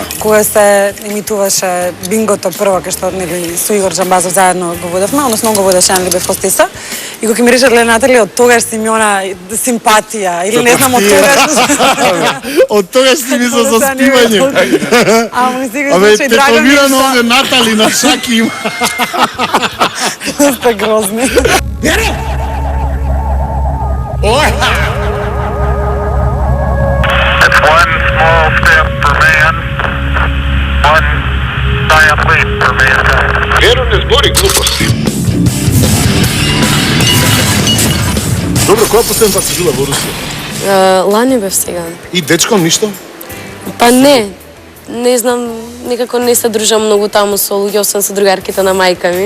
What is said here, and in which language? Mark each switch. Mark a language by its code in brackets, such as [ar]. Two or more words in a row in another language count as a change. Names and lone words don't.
[mk] Кога се емитуваше бингото прво, кај што нели со Игор Джамбазов заедно го водевме, односно го водеше, нели бев хостеса. И кога ќе ми рече Натали, од тогаш си ми она симпатија или не знам од тогаш. Од тоа си ми за заспивање. Ама сега Абе, значи драго ми е тетовирано што овде Натали на шаки има. сте грозни. [en] It's one small step for man, one giant leap for mankind. [mk] Веро не збори глупости. Добро, која последен пат си била во Русија? Лани бев сега. И дечком ништо? Па не знам, некако не се дружам многу таму со луѓе, освен со другарките на мајка ми.